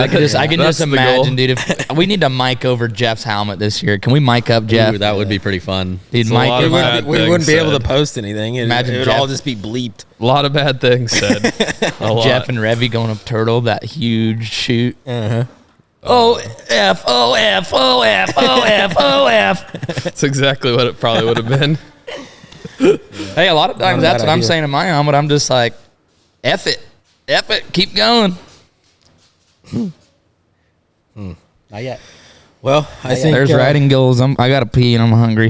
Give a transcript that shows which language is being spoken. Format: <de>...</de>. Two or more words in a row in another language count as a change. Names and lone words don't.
<en>I can just imagine, dude. If we need to mic over Jeff's helmet this year, can we mic up Jeff? Ooh, that would be pretty fun. Dude, we wouldn't be able to post anything. It would all just be bleeped. A lot of bad things said. Jeff and Revy going up Turtle, that huge shoot. O-F, O-F, O-F, O-F, O-F. That's exactly what it probably would have been. Hey, a lot of times that's what I'm saying in my helmet. I'm just like, F it, keep going. Not yet. Well, I think there's riding goals. I got to pee and I'm hungry.</en>